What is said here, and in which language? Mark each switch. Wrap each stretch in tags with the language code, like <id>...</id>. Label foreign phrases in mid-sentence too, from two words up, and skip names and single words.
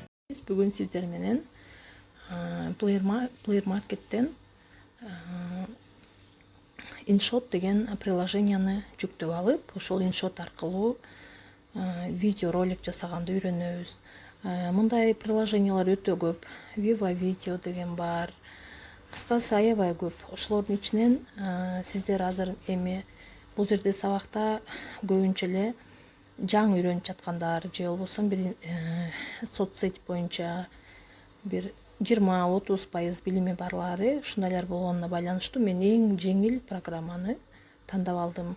<ky>Биз бүгүн силер менен Player Market'ten InShot деген приложенияны жүктөп алып, ошол InShot аркылуу видео ролик жасаганды үйрөнөбүз. Мындай приложениялар өтө көп. Viva Video деген бар. Кыскасы аябай көп. Ошолордун ичинен сиздер азыр эми бул жерде сабакта көбүнчө эле жаңы үйрөнүп жаткандар же болбосо бир соцсеть боюнча бир 20-30% билими барлары ушундайлар болгонуна байланыштуу мен эң жеңил программаны тандап алдым.</ky>